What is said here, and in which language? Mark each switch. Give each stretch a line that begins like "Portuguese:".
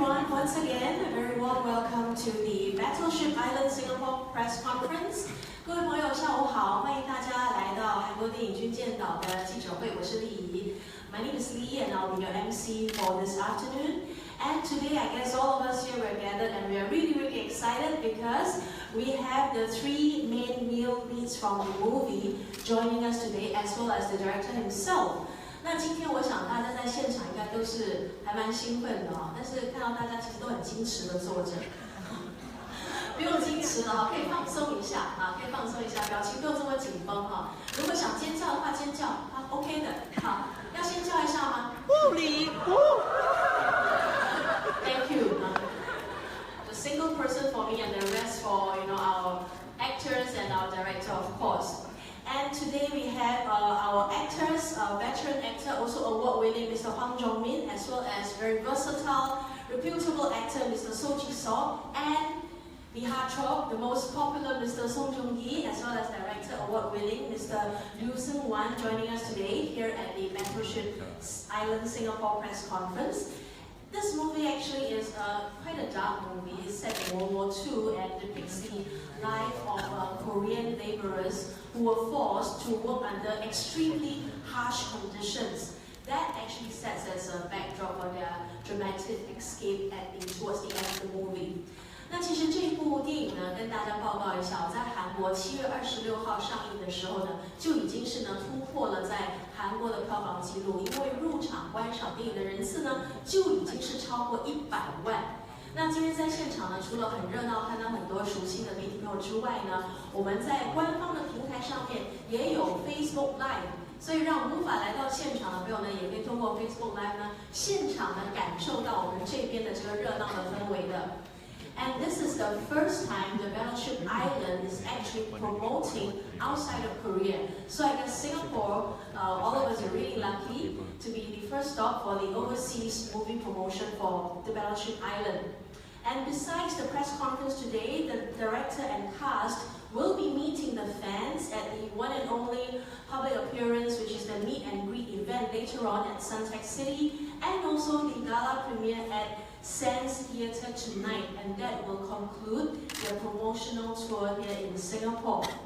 English: Once again, a very warm welcome to the Battleship Island Singapore Press Conference.
Chinese: 各位朋友，下午好，欢迎大家来到韩国电影军舰岛的记者会，我是丽怡。
English: My name is Lee and I'll be your MC for this afternoon. And today, I guess all of us here were gathered and we are really excited because we have the three main male leads from the movie joining us today, as well as the director himself.
Chinese: 那今天我想大家在现场应该都是还蛮兴奋的但是看到大家其实都很矜持的坐着，不用矜持了可以放松一下可以放松一下，表情不用这么紧绷如果想尖叫的话，尖叫OK 的要先叫一下吗？不理
English: Thank you. The single person for me and the rest for our actors and our director, of course. And today we have our actors, veteran actor, also award-winning Mr. Hwang Jong-min, as well as very versatile, reputable actor Mr. Sojisub, and the heartthrob, the most popular Mr. Song Joong-gi, as well as director award-winning Mr. Liu Seung-wan, joining us today here at the Battleship Island Singapore Press Conference. This movie actually is quite a dark movie. It's set in World War II and depicts the life of Korean laborers who were forced to work under extremely harsh conditions. That actually sets as a backdrop for their dramatic escape towards the end of the movie.
Chinese: 那其实这一部电影呢，跟大家报告一下，在韩国7月26号上映的时候呢，就已经是呢突破了在韩国的票房纪录，因为入场观赏电影的人次呢就已经是超过100万。那今天在现场呢，除了很热闹，看到很多熟悉的媒体朋友之外呢，我们在官方的平台上面也有 Facebook Live， 所以让无法来到现场的朋友呢，也可以通过 Facebook Live 呢，现场呢感受到我们这边的这个热闹的氛围的。
English: And this is the first time the Battleship Island is actually promoting outside of Korea. So I guess Singapore, all of us are really lucky to be the first stop for the overseas movie promotion for the Battleship Island. And besides the press conference today, the director and cast will be meeting the fans at the one and only public appearance, which is the meet and greet event later on at Suntec City, and also the gala premiere at Sands Theatre tonight, and that will conclude their promotional tour here in Singapore.